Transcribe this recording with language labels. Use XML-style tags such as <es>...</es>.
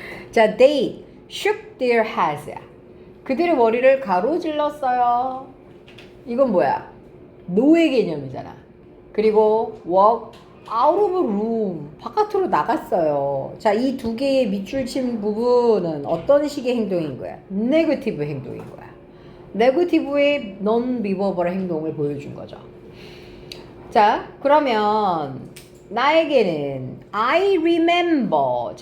<en>자, they shook their heads.</en> <ko>그들의 머리를 가로질렀어요. 이건 뭐야? 노예 개념이잖아. 그리고</ko> <en>walk out of room.</en> <ko>바깥으로 나갔어요. 자, 이 2개의 밑줄 친 부분은 어떤 식의 행동인 거야? 네거티브 행동인 거야. 네거티브의 non-verbal 행동을 보여준 거죠. 자, 그러면 나에게는</ko> <en>I remember.</en>